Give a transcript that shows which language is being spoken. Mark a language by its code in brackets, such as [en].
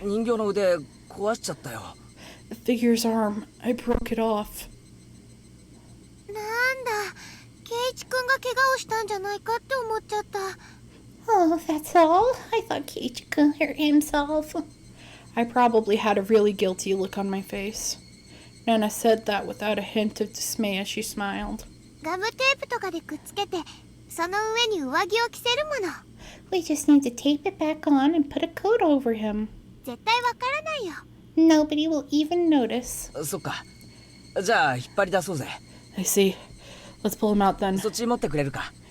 [ja] 人形の腕壊しちゃったよ。 [en] The figure's arm. I broke it off. [ja] なんだ、ケイチくんが怪我をしたんじゃないかって思っちゃった。 [en] Oh, that's all? I thought Keiichi-kun hurt himself. I probably had a really guilty look on my face. Nana said that without a hint of dismay as she smiled. [ja] ガムテープとかでくっつけて、その上に上着を着せるもの。 [en] We just need to tape it back on and put a coat over him. [ja] 絶対わからないよ。 [en] Nobody will even notice. [ja] そっか。じゃあ引っ張り出そうぜ。 [en] I see. Let's pull him out then. [ja] そっち持ってくれるか。